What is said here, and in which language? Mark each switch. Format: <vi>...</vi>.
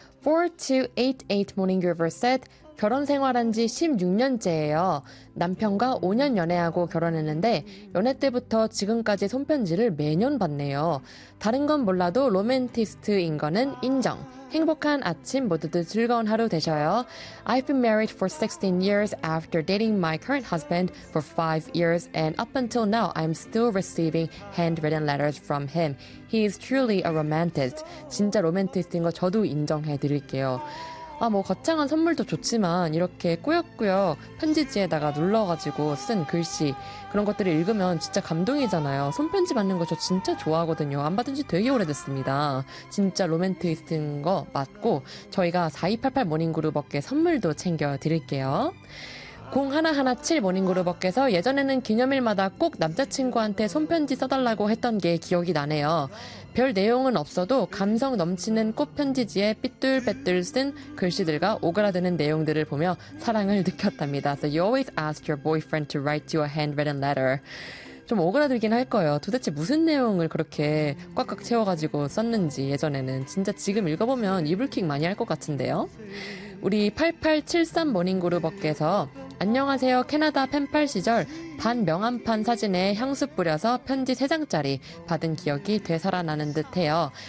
<en>4288 Morning River said,</en> <ko>결혼 생활한 지 16년째예요. 남편과 5년 연애하고 결혼했는데 연애 때부터 지금까지 손편지를 매년 받네요. 다른 건 몰라도 로맨티스트인 거는 인정. 행복한 아침 모두들 즐거운 하루 되셔요.</ko> <en>I've been married for 16 years after dating my current husband for 5 years and up until now I'm still receiving handwritten letters from him. He is truly a romanticist.</en> <ko>진짜 로맨티스트인 거 저도 인정해 드릴게요. 아, 뭐 거창한 선물도 좋지만 이렇게 꾸역꾸역 편지지에다가 눌러가지고 쓴 글씨 그런 것들을 읽으면 진짜 감동이잖아요. 손편지 받는 거 저 진짜 좋아하거든요. 안 받은 지 되게 오래됐습니다. 진짜 로맨티스트인 거 맞고 저희가 4288 모닝그룹업계 선물도 챙겨드릴게요. 0117 모닝그룹업계에서 예전에는 기념일마다 꼭 남자친구한테 손편지 써달라고 했던 게 기억이 나네요. 별 내용은 없어도 감성 넘치는 꽃편지지에 삐뚤빼뚤 쓴 글씨들과 오그라드는 내용들을 보며 사랑을 느꼈답니다.</ko> <en>So you always ask your boyfriend to write you a handwritten letter.</en> <ko>좀 오그라들긴 할 거예요. 도대체 무슨 내용을 그렇게 꽉꽉 채워가지고 썼는지 예전에는. 진짜 지금 읽어보면 이불킥 많이 할 것 같은데요. 우리 8873 모닝그룹업계에서 안녕하세요. 캐나다 펜팔 시절 반 명함판 사진에 향수 뿌려서 편지 3장짜리 받은 기억이 되살아나는 듯해요.</ko>